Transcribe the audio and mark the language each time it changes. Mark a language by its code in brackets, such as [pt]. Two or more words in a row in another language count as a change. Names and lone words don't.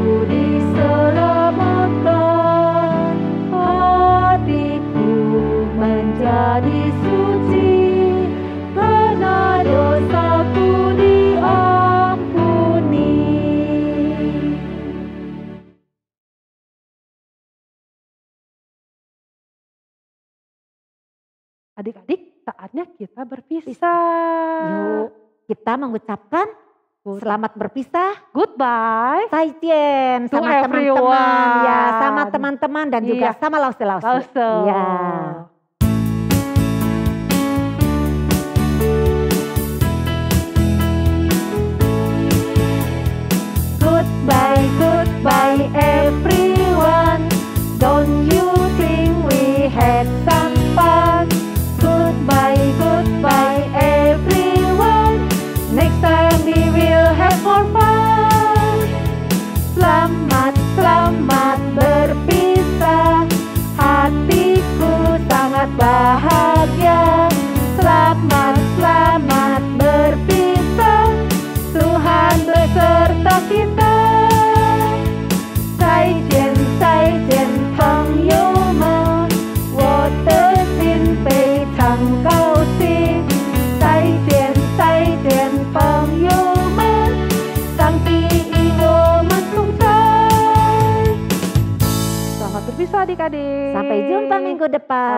[id] diselamatkan, hatiku menjadi suci, karena dosaku diampuni. Adik-adik, saatnya kita berpisah. Yuk, kita mengucapkan selamat berpisah. [en] Goodbye. [zh] 再见 [en] To [id] sama teman-teman [en] everyone. [id] ya, sama teman-teman dan juga Iya. sama Lause-Lause. Lause. Iya. [en] Goodbye, goodbye everyone. Don't you think we had some fun? Goodbye, goodbye everyone. Next time we will have more fun. [id] Selamat, selamat berpisah. Hatiku sangat bahagia. Selamat, selamat berpisah. Tuhan beserta kita. [zh] 再见，再见，朋友们，我的心非常高兴。再见，再见，朋友们，上帝与我们同在。 [id] Selamat berpisah adik-adik. Sampai jumpa minggu depan.